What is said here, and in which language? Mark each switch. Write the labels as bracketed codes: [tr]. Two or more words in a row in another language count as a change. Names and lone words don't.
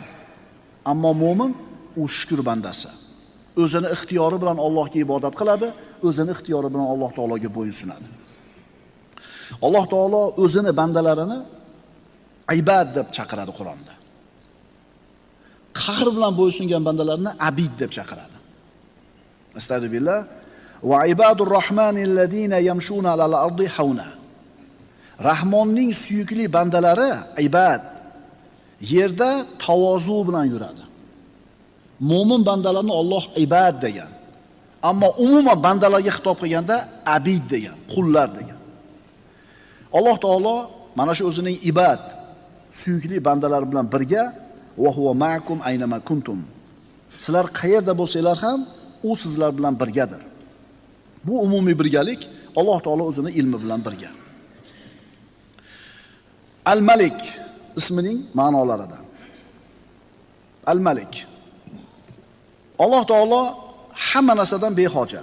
[uz] Ammo mo'min u shukr bandasi. O'zini ixtiyori bilan Allohga ibodat qiladi, o'zini ixtiyori bilan Alloh taologa bo'ysunadi. Alloh taolo o'zini bandalarini ibad deb chaqiradi Qur'onda. Qahr bilan bo'ysungan bandalarni abid deb chaqiradi. [ar] أستغفر الله. وعباد الرحمن الذين يمشون على الأرض هونا. [uz] Rahmonning suyukli bandalari ibad yerda tavozu bilan yuradi. Mo'min bandalarni Alloh ibad degan. Ammo umuman bandalarga xitob qilganda abid degan, qullar degan. Alloh taolo mana shu o'zining ibad suyukli bandalari bilan birga [ar] وهو معكم أينما كنتم. [uz] Sizlar qayerda bo'lsanglar ham u sizlar bilan birgadir. Bu umumiy birgalik Alloh taolo o'zining ilmi bilan birga. Al-Malik ismining ma'nolaridan. Al-Malik. Alloh taolo hamma narsadan behojat.